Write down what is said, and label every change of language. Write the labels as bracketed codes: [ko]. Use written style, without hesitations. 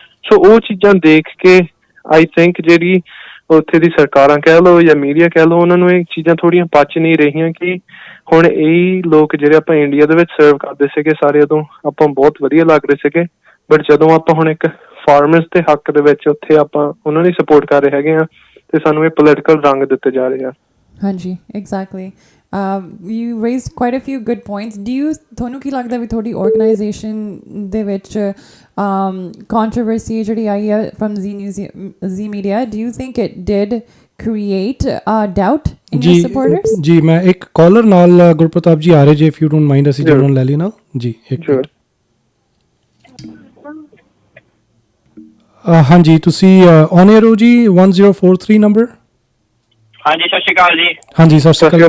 [pa] ਸੋ ਉਹ ਚੀਜ਼ਾਂ ਦੇਖ ਕੇ ਆਈ ਥਿੰਕ ਜਿਹੜੀ ਉੱਥੇ ਦੀ ਸਰਕਾਰਾਂ ਕਹਿ ਲਓ ਜਾਂ ਮੀਡੀਆ ਕਹਿ ਲਓ, ਉਹਨਾਂ ਨੂੰ ਇਹ ਚੀਜ਼ਾਂ ਥੋੜ੍ਹੀਆਂ ਪਚ ਨਹੀਂ ਰਹੀਆਂ ਕਿ ਹੁਣ ਇਹ ਲੋਕ ਜਿਹੜੇ ਆਪਾਂ ਇੰਡੀਆ ਦੇ ਵਿੱਚ ਸਰਵ ਕਰਦੇ ਸੀਗੇ ਸਾਰੇ, ਉਦੋਂ ਆਪਾਂ ਬਹੁਤ ਵਧੀਆ ਲੱਗ ਰਹੇ ਸੀਗੇ। ਬਟ ਜਦੋਂ ਆਪਾਂ ਹੁਣ ਇੱਕ ਫਾਰਮਰਸ ਦੇ ਹੱਕ ਦੇ ਵਿੱਚ ਉੱਥੇ ਆਪਾਂ ਉਹਨਾਂ ਦੀ ਸਪੋਰਟ ਕਰ ਰਹੇ ਹੈਗੇ ਆ, ਤੇ ਸਾਨੂੰ ਇਹ ਪੋਲੀਟੀਕਲ ਰੰਗ ਦਿੱਤੇ ਜਾ ਰਹੇ ਆ। ਹਾਂਜੀ, exactly. [en] You raised quite a few good points. [pa] ਤੁਹਾਨੂੰ ਕੀ ਲੱਗਦਾ ਵੀ ਤੁਹਾਡੀ ਆਰਗੇਨਾਈਜੇਸ਼ਨ ਦੇ ਵਿੱਚ [en] controversy ਜਿਹੜੀ ਆਈ ਹੈ from Z Media, do you think it did create doubt in your supporters? [pa] ਜੀ ਮੈਂ ਇੱਕ ਕਾਲਰ ਨਾਲ ਗੁਰਪ੍ਰਤਾਪ ਜੀ ਆ ਰਹੇ ਜੇ, [en] if you don't mind [pa] ਅਸੀਂ ਜਰੂਰ ਲੈ ਲਈ ਨਾਲ ਜੀ। ਇੱਕ ਹਾਂਜੀ ਤੁਸੀਂ ਔਨ 에ਅਰ ਹੋ ਜੀ 1043 ਨੰਬਰ। ਹਾਂਜੀ ਸਤਿ ਸ਼੍ਰੀ ਅਕਾਲ ਜੀ। ਹਾਂਜੀ ਸਤਿ ਸ਼੍ਰੀ ਅਕਾਲ